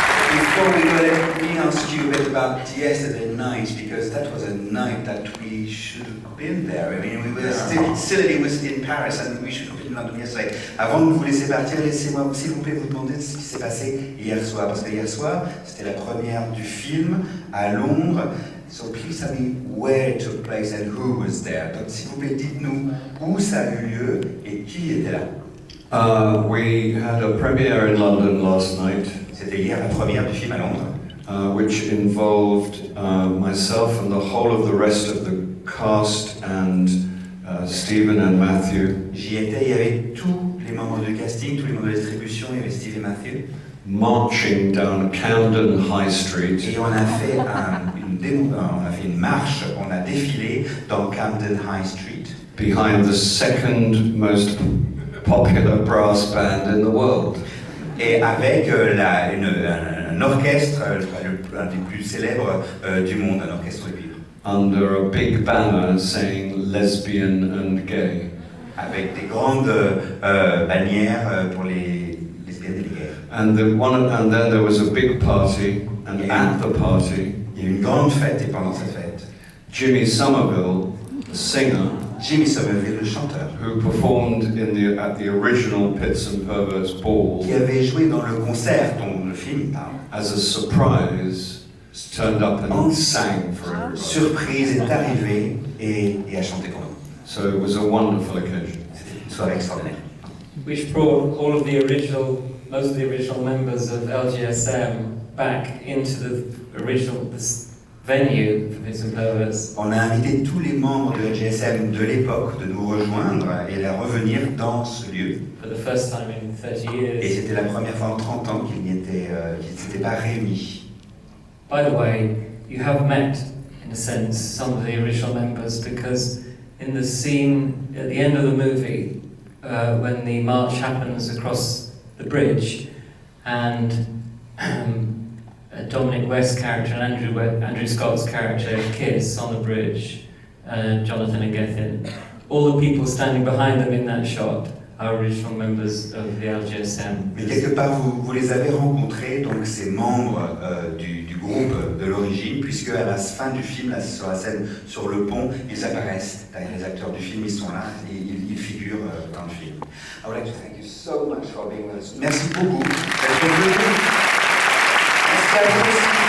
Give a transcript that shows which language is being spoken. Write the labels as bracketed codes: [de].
[en] Before we go, let me ask you a bit about yesterday night, because that was a night that we should have been there. I mean, we were still it was in Paris and we should have been in London yesterday. [fr] Avant de vous laisser partir, laissez-moi s'il vous plaît vous demander ce qui s'est passé hier soir, parce que hier soir, c'était la première du film à Londres. [en] So please tell me where it took place and who was there. [fr] Donc s'il vous plaît, dites-nous où ça a eu lieu et qui était là. [en] We had a premiere in London last night, [fr] C'était hier la première du film à Londres, [en] which involved myself and the whole of the rest of the cast and Stephen and Matthew [fr] J'y étais, il y avait tous les membres du casting, tous les membres de la distribution, il y avait Steve et Matthew. [en] marching down Camden High Street [fr] Et on a fait une marche, on a défilé dans Camden High Street, [en] behind the second most popular brass band in the world. [fr] et avec un orchestre, un des plus célèbres du monde, un orchestre cuivre, [en] Under a big banner saying lesbian and gay. [fr] avec des grandes bannières pour les lesbiennes et les gays. [en] And then there was a big party, and at the party, [fr] Il y a eu une grande fête, et pendant cette fête, [en] Jimmy Somerville, the singer, [fr] Jimmy Somerville, le chanteur, [en] who performed at the original Pits and Perverts ball, [fr] qui avait joué dans le concert dont le film parle, [en] as a surprise, turned up and sang for everybody. [fr] surprise, est arrivé et a chanté pour nous. [en] So it was a wonderful occasion. [fr] C'était une soirée extraordinaire. [en] Which brought most of the original members of LGSM back into the original venue for Pits and Perverts. [fr] On a invité tous les membres de la GSM de l'époque de nous rejoindre et de revenir dans ce lieu. [en] For the first time in 30 [fr] Et [en] years. [fr] c'était la première fois en 30 ans qu'ils ne s'étaient pas réunis. [en] By the way, you have met, in a sense, some of the original members because in the scene at the end of the movie, when the march happens across the bridge, and Dominic West's character and Andrew Scott's character kiss on the bridge, Jonathan and Gethin, all the people standing behind them in that shot are original members of the LGSM. [fr] Mais quelque part, vous les avez rencontrés, donc ces membres du groupe de l'origine, puisque à la fin du film, là, sur la scène sur le pont, ils apparaissent derrière les acteurs du film, ils sont là et ils figurent dans le film. [en] I would like to thank you so much for being with us. [fr] Merci beaucoup d'être venu. Merci à vous aussi.